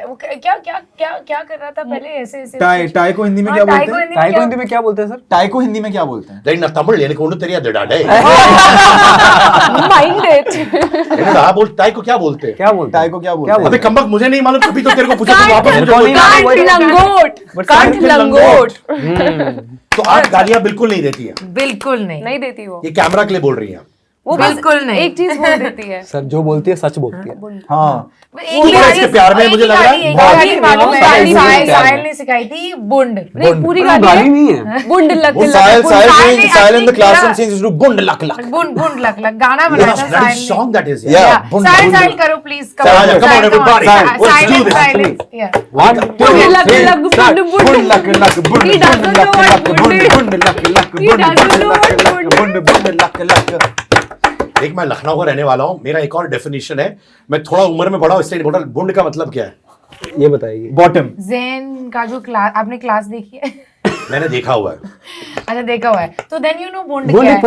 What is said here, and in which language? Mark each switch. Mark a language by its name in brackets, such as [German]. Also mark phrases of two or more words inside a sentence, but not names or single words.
[Hindi] वो क्या क्या क्या क्या कर रहा था पहले ऐसे ऐसे. टाई को हिंदी में हाँ, क्या टाई बोलते को हैं? हिंदी में टाई को क्या- हिंदी में क्या बोलते हैं सर? टाई को हिंदी में क्या बोलते हैं? नहीं ना तमिल लेने को तेरी डे [English] mind it. [Hindi] बोल टाई को क्या बोलते हैं? क्या बोलते टाई हैं? को क्या बोलते क्या हैं? अबे कमबक मुझे नहीं मालूम, तभी तो तेरे को पूछा. तुम वापस मुझे मेरे को नहीं बोलते हो. मालूम. कांट लंगोट. [English] But [Hindi] कांट कांट लंगोट. तो आप गालियां बिल्कुल नहीं देती है. बिल्कुल नहीं. नहीं देती वो. ये कैमरा के लिए बोल रही हैं. वो बस बिल्कुल नहीं. एक चीज बोल देती है. सर जो बोलती है सच बोलती है. हाँ. एक ही थोड़ा गाली- इसके प्यार में एक मुझे ही लग रहा है गाली- एक बहुत- गाली मालूम है. गाली साहिल नहीं है। साहिल ने सिखाई थी बुंड. नहीं पूरी गाली गाली नहीं है. बुंड लग वो लग. साहिल साहिल ने [English] in the actually classroom [Hindi] किया- [English] scenes to [Hindi] बुंड लक लक. बुंड बुंड लक लक गाना बनाया था [English] What a [Hindi] साहिल ने. [English] song that is. Yeah. Yeah. [Hindi] बुंड साहिल बुंड साहिल लक. करो प्लीज. [English] Come on, everybody. Let's do this. साइलेंस. Yeah. 1 2 [Hindi] बुंड लग 3 लग start. बुंड बुंड. बुंड लक लक बुंड [English] He doesn't [Hindi] बुंड लक [English] know what [Hindi] लक बुंड [English] बुंड is. [Hindi] बुंड लक लक [English] He [Hindi] बुंड [English] doesn't [Hindi] बुंड [English] know [Hindi] लक [English] what [Hindi] लक [English] बुंड is. [Hindi] बुंड बुंड लक लक. एक मैं लखनऊ का रहने वाला हूँ, मेरा एक और डेफिनेशन है. मैं थोड़ा उम्र में बड़ा हूँ इसलिए बोल रहा हूँ. बुंड का मतलब क्या है? ये बताइए. बॉटम. ज़ेन का जो क्लास आपने क्लास देखी है. मैंने देखा हुआ है. अच्छा देखा हुआ है. तो [English] then you know [Hindi] बुंड बुंड क्या एक है.